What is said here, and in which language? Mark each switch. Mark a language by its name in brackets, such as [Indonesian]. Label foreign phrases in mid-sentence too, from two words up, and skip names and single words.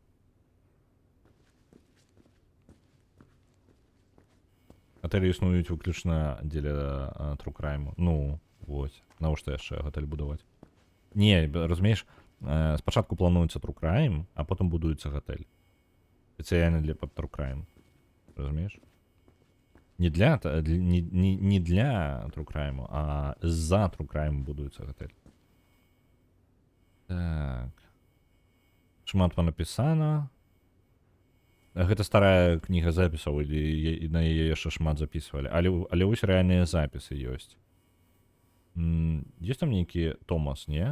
[Belarusian] Гатэлі існуюць выключна дзеля True Crime. Ну, вось. Навошта яшчэ гатэль будаваць? Не, разумееш, спачатку плануецца True Crime, а потым будуецца гатэль. Спецыяльна для пад True Crime. Разумееш? Не для True Crime, а за True Crime будуецца гатэль. Так. Шмат панапісана. Гэта старая кніга запісаў, і на яе яшчэ шмат запісвалі. Але вось рэальныя запісы ёсць. Есть там нейкі Томас, не?